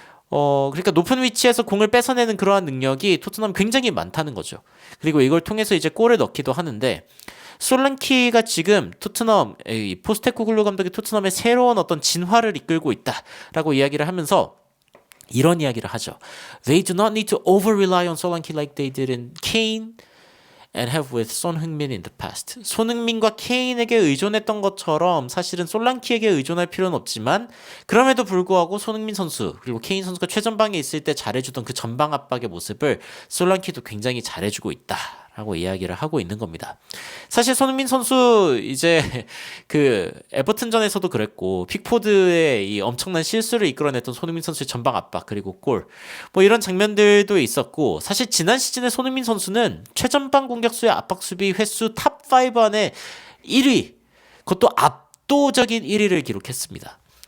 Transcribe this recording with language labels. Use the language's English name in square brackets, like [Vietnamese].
[Korean] 그러니까 높은 위치에서 공을 뺏어내는 그러한 능력이 토트넘 굉장히 많다는 거죠. 그리고 이걸 통해서 이제 골을 넣기도 하는데 솔랑키가 지금 토트넘, 포스테코글루 감독이 토트넘의 새로운 어떤 진화를 이끌고 있다라고 이야기를 하면서 이런 이야기를 하죠. [English] They do not need to over-rely on Solanke like they did in Kane and have with 손흥민 in the past. [Korean] 손흥민과 케인에게 의존했던 것처럼 사실은 솔랑키에게 의존할 필요는 없지만 그럼에도 불구하고 손흥민 선수 그리고 케인 선수가 최전방에 있을 때 잘해주던 그 전방 압박의 모습을 솔랑키도 굉장히 잘해주고 있다라고 이야기를 하고 있는 겁니다. 사실 손흥민 선수 이제 그 에버튼전에서도 그랬고 픽포드의 이 엄청난 실수를 이끌어냈던 손흥민 선수의 전방 압박 그리고 골, 뭐 이런 장면들도 있었고 사실 지난 시즌에 손흥민 선수는 최전방 공격수의 압박 수비 횟수 탑5 안에 1위, 그것도 압도적인 1위를 기록했습니다.